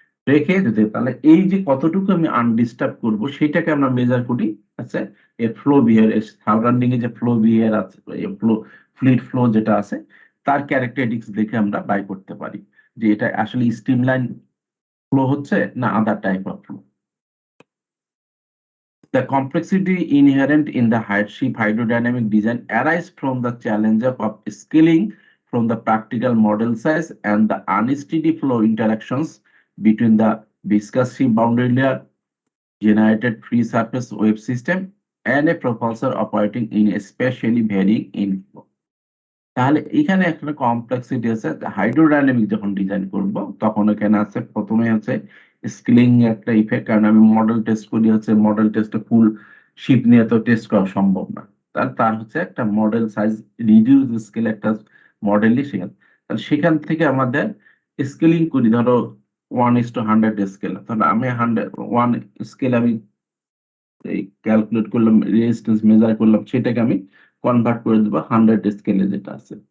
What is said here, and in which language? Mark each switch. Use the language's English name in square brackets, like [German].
[Bangla] রেখে দিতে, তাহলে এই যে কতটুকু আমি আনডিস্টার্ব করব সেটাকে আমরা মেজার করি। আচ্ছা, এর ফ্লো বিহেভিয়ার, সারাউন্ডিং এ যে ফ্লো বিহেভিয়ার আছে, ফ্লো ফ্লুইড ফ্লো যেটা আছে, তার ক্যারেক্টারিস্টিক্স দেখে আমরা বাই করতে পারি যে এটা আসলে স্ট্রিমলাইন ফ্লো হচ্ছে না আদার type of flow. [English] The complexity inherent in the ship hydrodynamic design arises from the challenge of scaling from the practical model size and the unsteady flow interactions between the viscous ship boundary layer, generated free surface wave system, and a propulsor operating in a spatially varying inflow। [Bangla] তাহলে এখানে একটা complexity আছে। Hydrodynamic যখন design করব তখন এখানে আছে প্রথমে আছে স্কেলিং একটা ইফেক্ট, কারণ আমি মডেল টেস্ট করি, হচ্ছে মডেল টেস্টে ফুল শিপ নিয়ে তো টেস্ট করা সম্ভব না। তার তার হচ্ছে একটা মডেল সাইজ রিডিউস স্কেল একটা মডেলই সেখানে, তাহলে সেখান থেকে আমাদের স্কেলিং করি, ধরো 1:100 স্কেল, তাহলে আমি 100 স্কেল আমি এই ক্যালকুলেট করলাম, রেজিস্ট্যান্স মেজার করলাম, সেটাকে আমি কনভার্ট করে দেবো 100 স্কেলে যেটা আছে।